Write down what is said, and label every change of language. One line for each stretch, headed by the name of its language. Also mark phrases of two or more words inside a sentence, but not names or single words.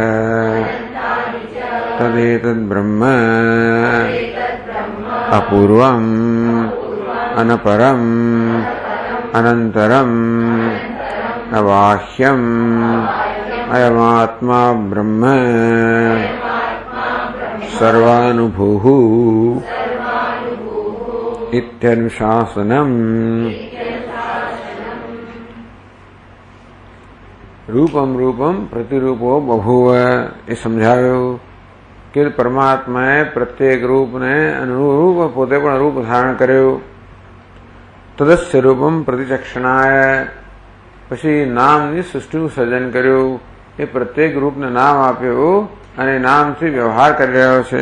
Sanskrit: तदेतद्ब्रह्म अपूर्वम् अनपरम् अनन्तरम् अबाह्यम् अयमात्मा ब्रह्म सर्वानुभूः इत्यनुशासनम्। रूपम रूपम प्रतिरूपो बभूव
Gujarati: એ સમજાવ્યું કે પરમાત્માએ પ્રત્યેક રૂપને અનુરૂપ પોતે પણ રૂપ ધારણ કર્યું.
Sanskrit: तदस्य रूपम प्रतिचक्षणाय
Gujarati: પછી નામની સૃષ્ટિનું સર્જન કર્યું. એ પ્રત્યેક રૂપને નામ આપ્યું અને નામથી વ્યવહાર કરી રહ્યો છે.